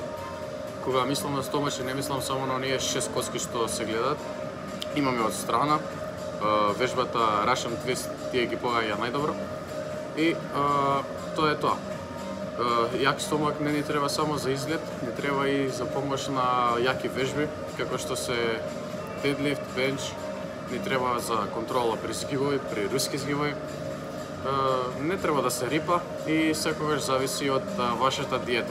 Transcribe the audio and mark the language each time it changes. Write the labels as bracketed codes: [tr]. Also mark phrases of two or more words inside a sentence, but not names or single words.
[mk] Кога мислам на стомачни, не мислам само на оние 6 коски што се гледат. Имаме од страна вежбата [en] Russian Twist, [mk] тие ги погаѓа најдобро. И тоа е тоа. Јак стомак не ни треба само за изглед, не треба и за помош на јаки вежби, како што се [en] deadlift, bench, [mk] ни треба за контрола при згибови, при руски згибови. Не треба да се рипа и секогаш зависи од вашата диета.